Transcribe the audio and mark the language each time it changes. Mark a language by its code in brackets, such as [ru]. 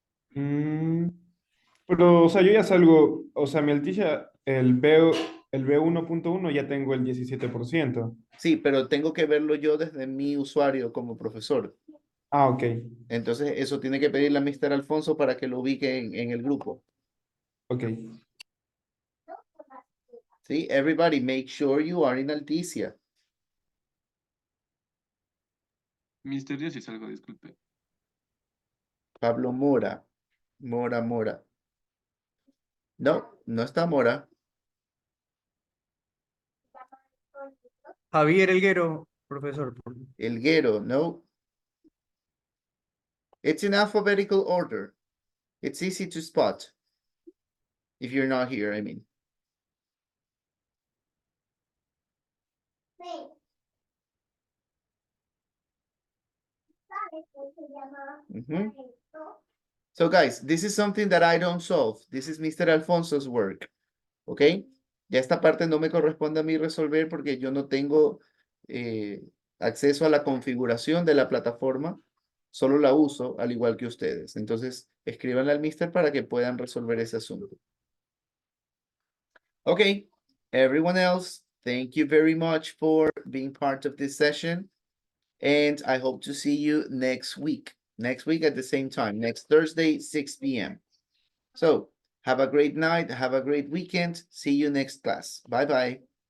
[es] Mm, pero, o sea, yo ya salgo, o sea, mi altilla, el B1.1 ya tengo el 17%. Sí, pero tengo que verlo yo desde mi usuario como profesor. Ah, ok, Entonces, eso tiene que pedirle a Mr. Alfonso para que lo ubique en el grupo. ok. ¿Sí? [en] Everybody, make sure you are in Alticia. [es] Mister, yo sí salgo, disculpe. Pablo Mora. Mora. No, no está Mora. Javier Elguero, profesor. Elguero, no. [en] It's in alphabetical order. It's easy to spot. If you're not here, I mean. Mhm. So guys, this is something that I don't solve. This is Mr. Alfonso's work. ¿Ok? [es] Ya esta parte no me corresponde a mí resolver porque yo no tengo acceso a la configuración de la plataforma. Solo la uso al igual que ustedes. Entonces, escríbanle al Mister para que puedan resolver ese asunto. [en] Okay, everyone else, thank you very much for being part of this session. And I hope to see you next week. Next week at the same time, next Thursday, 6 p.m. So have a great night. Have a great weekend. See you next class. Bye-bye.